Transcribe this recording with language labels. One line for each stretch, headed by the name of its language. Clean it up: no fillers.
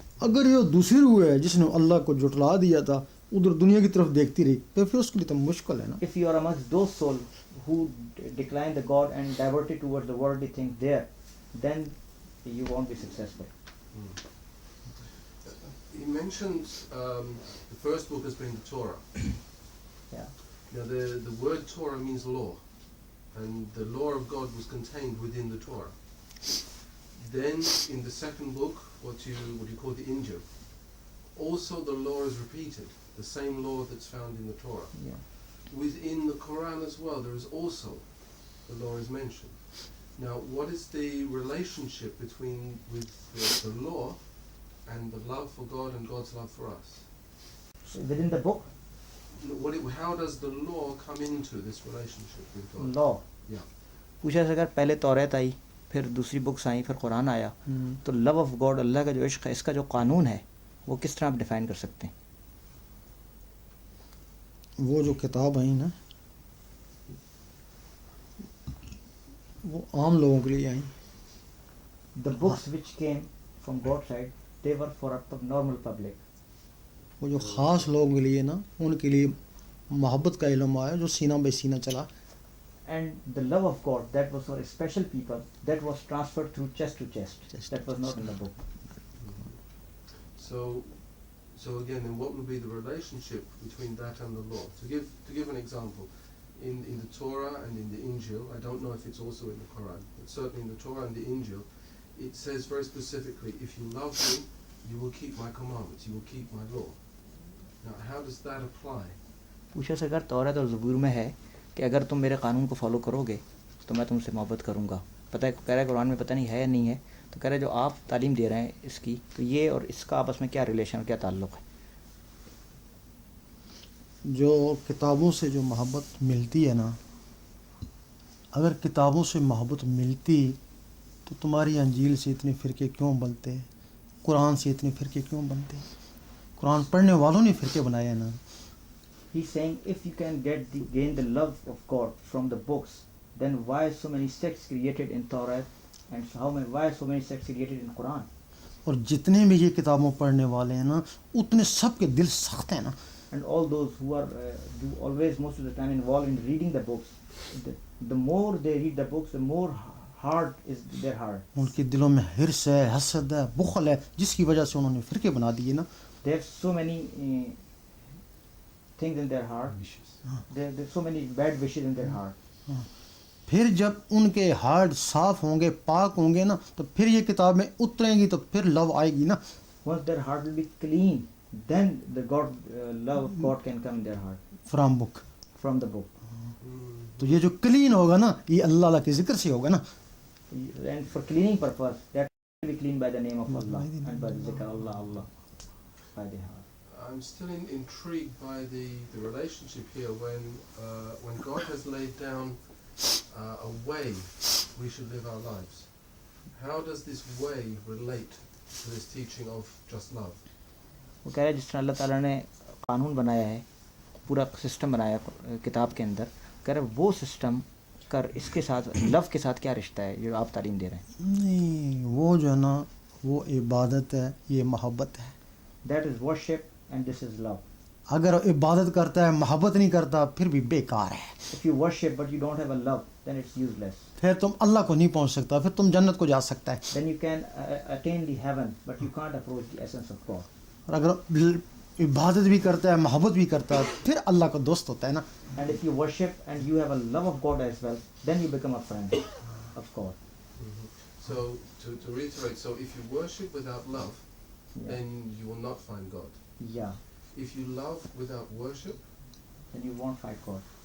Hindi: अगर ये दूसरी रूह है जिसने अल्लाह को जुटला दिया था उधर दुनिया की तरफ देखती रही तो फिर उसके लिए तो मुश्किल है ना.
English: If you are amongst those souls who decline the God and diverted towards the worldly things there, then you won't be successful. He mentions the first book has been the Torah. Yeah. Now the word Torah means law, and the law of God was contained within the Torah. Then in the second book, what you call the Injil, also the law is repeated, the same law that's found in the Torah. Yeah. Within the Quran as well, there is also the law is mentioned. Now, what is the relationship with the law and the love for God and God's love for us? So within the book, How does the law come into this relationship with God? law. Yeah.
Hindi: पूछा अगर पहले तौरात आई, फिर दूसरी books I, फिर कुरान आया, तो
English: love of God,
Hindi: अल्लाह का जो इश्क है, इसका जो कानून है वो किस तरह आप डिफाइन कर सकते हैं? वो जो किताब आई ना वो आम लोगों के लिए आई.
English: The books which came from God's side, they were for a normal public.
Hindi: वो जो ख़ास लोगों के लिए ना उनके लिए मोहब्बत का इल्म आया जो सीना बे सीना चला.
English: And the love of God, that was for special people, that was transferred through chest to chest. Chest That to was not chest. in the book. So again, then what would be the relationship between that and the law? To give an example, in the Torah and in the Injil, I don't know if it's also in the Quran, but certainly in the Torah and the Injil, it says very specifically, if you love me, you will keep my commandments, you will keep my law. Now, how does that apply?
Hindi: पूछा से अगर तौरात और ज़बूर में है कि अगर तुम मेरे कानून को फॉलो करोगे तो मैं तुमसे मोहब्बत करूँगा. पता है कह रहा है कुरान में, पता नहीं है या नहीं है, तो कह रहा है जो आप तालीम दे रहे हैं इसकी, तो ये और इसका आपस में क्या रिलेशन, क्या ताल्लुक़ है? जो किताबों से जो मोहब्बत मिलती है ना, अगर किताबों से मोहब्बत मिलती तो तुम्हारी अंजील से इतने फ़िरके क्यों बनते, कुरान से इतने फ़िरके क्यों बनते? कुरान पढ़ने वालों ने फ़िरके बनाए हैं ना.
English: He's saying if you can gain the love of God from the books, then why so many sects created in Torah and why so many sects created in Quran?
Hindi: और जितने भी ये किताबों पढ़ने वाले हैं ना उतने सब के दिल सख्त हैं ना.
English: And all those who are always most of the time involved in reading the books, the more they read the books, the more hard is their heart.
Hindi: उनके दिलों में हिर्स है, हसद है, बुखल है, जिसकी वजह से उन्होंने फ़िरके बना दिए ना.
English: They have so many things in their heart. There's so many bad wishes in their heart.
Hindi: फिर जब उनके हार्ट साफ होंगे, पाक होंगे ना, तो फिर ये किताब में उतरेंगी तो फिर लव आएगी ना.
English: Once their heart will be clean, then the love of God can come in their heart from book. from the book.
Hindi: तो ये जो क्लीन होगा ना ये अल्लाह अल्लाह के जिक्र से होगा ना.
English: And for cleaning purpose, that will be cleaned by the name of Allah and by the zikr Allah Allah by the heart. I'm still intrigued by the relationship here when God has laid down a way we should live our lives. How does this way relate to this teaching of just love? वो कह रहा है जिस तरह अल्लाह ताला ने कानून बनाया है, पूरा सिस्टम बनाया किताब के अंदर, कह रहा है वो सिस्टम कर इसके साथ लव के साथ क्या रिश्ता है जो आप तालीम दे रहे हैं?
Hindi: नहीं, वो जो है ना वो इबादत है, ये मोहब्बत है।
English: That is worship and this is love.
Hindi: अगर इबादत करता है मोहब्बत नहीं करता फिर भी बेकार है।
English: If you worship but you don't have a love, then it's useless.
Hindi: फिर तुम अल्लाह को नहीं पहुंच सकता, फिर तुम जन्नत को जा सकता है।
English: Then you can attain the heaven, but you can't approach the essence of God.
Hindi: और अगर इबादत भी करता है मोहब्बत भी करता है फिर अल्लाह का दोस्त होता है ना।
English: And if you worship and you have a love of God as well, then you become a friend of God. So to reiterate, so if you worship without love, Yeah. then you will not find God. Yeah. If you love without worship, Then you won't find God.